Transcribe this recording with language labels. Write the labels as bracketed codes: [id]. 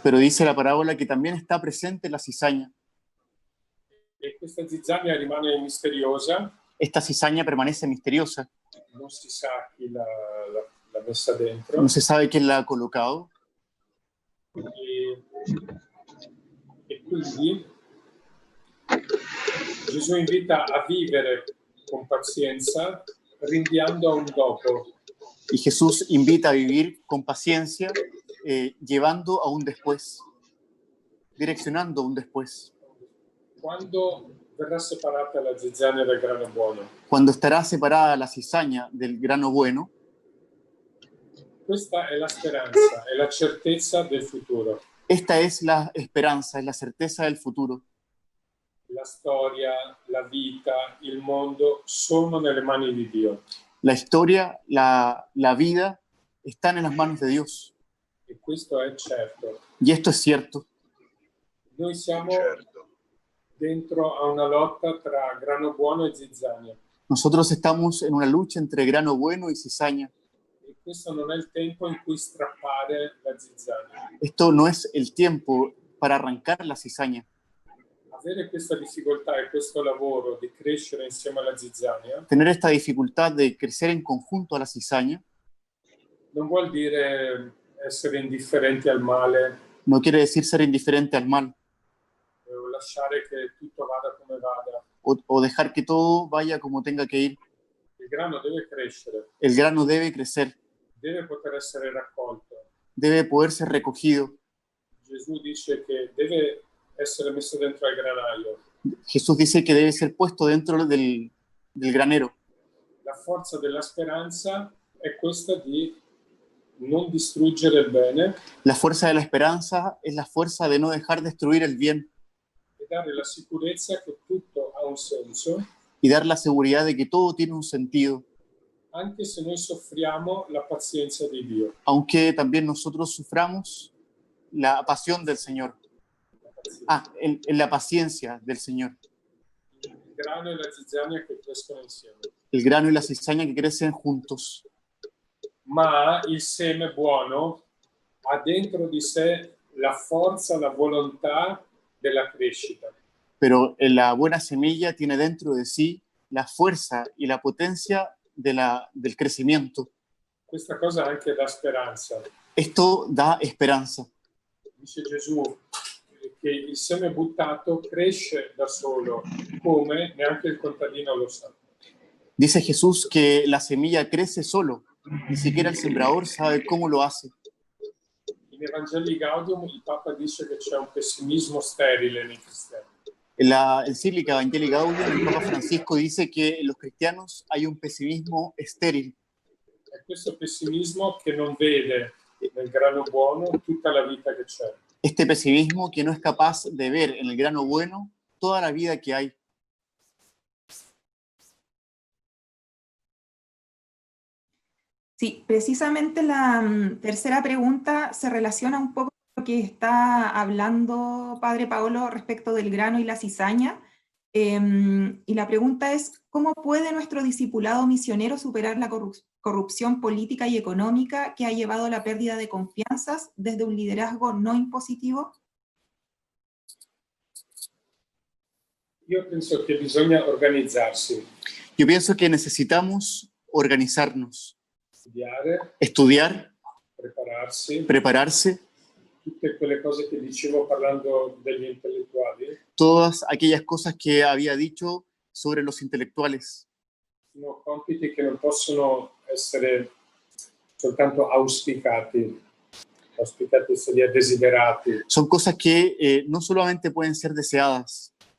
[es] Pero dice la parábola que también está presente la cizaña. [it] E questa zizzania rimane misteriosa, [es] Esta cizaña permanece misteriosa. [it] non si sa chi l'ha messa dentro. [es] No se sabe quién la ha colocado. [it] E quindi Gesù invita a vivere con pazienza, rinviando a un dopo. [es] Y Jesús invita a vivir con paciencia, llevando a un después, direccionando a un después. [it] Quando verrà separata la zizzania dal grano buono. [es] Cuando estará separada la cizaña del grano bueno, [it] Questa è la speranza, è la certezza del futuro. [es] esta es la esperanza, es la certeza del futuro. [it] La storia, la vita, il mondo sono nelle mani di Dio. [es] La historia, la vida están en las manos de Dios. [it] E questo è certo. [es] Y esto es cierto. [it] Noi siamo dentro a una lotta tra grano buono e zizzania. [es] Nosotros estamos en una lucha entre grano bueno y cizaña. [it] E questo non è il tempo in cui strappare la zizzania. [es] Esto no es el tiempo para arrancar la cizaña. [it] Avere questa difficoltà e questo lavoro di crescere insieme alla zizzania [es] Tener esta dificultad de crecer en conjunto a la cizaña [it] non vuol dire essere indifferenti al male [es] no quiere decir ser indiferente al mal [it] o lasciare che tutto vada come vada. [es] o dejar que todo vaya como tenga que ir. [it] Il grano deve crescere, [es] El grano debe crecer, [it] deve poter essere raccolto. [es] debe poder ser recogido. [it] Gesù dice che deve essere messo dentro al granaio. [es] Jesús dice que debe ser puesto dentro del granero. [it] La forza della speranza è questa di non distruggere il bene [es] La fuerza de la esperanza es la fuerza de no dejar destruir el bien [it] e dare la sicurezza che tutto ha un senso, [es] y dar la seguridad de que todo tiene un sentido, [it] anche se noi soffriamo la pazienza di Dio. [es] aunque también nosotros suframos la pasión del Señor. En la paciencia del Señor. [it] Il grano e la zizzania che crescono insieme. [es] El grano y la cizaña que crecen juntos. [it] Ma il seme buono ha dentro di sé la forza, la volontà della crescita. [es] Pero la buena semilla tiene dentro de sí la fuerza y la potencia del crecimiento. [it] Questa cosa anche dà speranza. [es] Esto da esperanza. [it] Dice Gesù che il seme buttato cresce da solo, come neanche il contadino lo sa. [es] Dice Jesús que la semilla crece solo, ni siquiera el sembrador sabe cómo lo hace. [it] In Evangelii Gaudium il Papa dice che c'è un pessimismo sterile nei cristiani. [es] En la encíclica Evangelii Gaudium, el Papa Francisco dice que en los cristianos hay un pesimismo estéril. [it] È questo pessimismo che non vede nel grano buono tutta la vita che c'è. [es] Este pesimismo que no es capaz de ver en el grano bueno toda la vida que hay. Sí, precisamente la tercera pregunta se relaciona un poco con lo que está hablando Padre Paolo respecto del grano y la cizaña. Y la pregunta es, ¿cómo puede nuestro discipulado misionero superar la corrupción política y económica que ha llevado a la pérdida de confianzas desde un liderazgo no impositivo? [it] Io penso che bisogna organizzarsi, [es] Yo pienso que necesitamos organizarnos, [it] studiare, [es] estudiar, [it] prepararsi, [es] prepararse, [it] tutte quelle cose che dicevo parlando degli intellettuali, [es] todas aquellas cosas que había dicho sobre los intelectuales. [it] sono compiti che non possono essere soltanto auspicati seria desiderati, [es] Son cosas que no solamente pueden ser deseadas,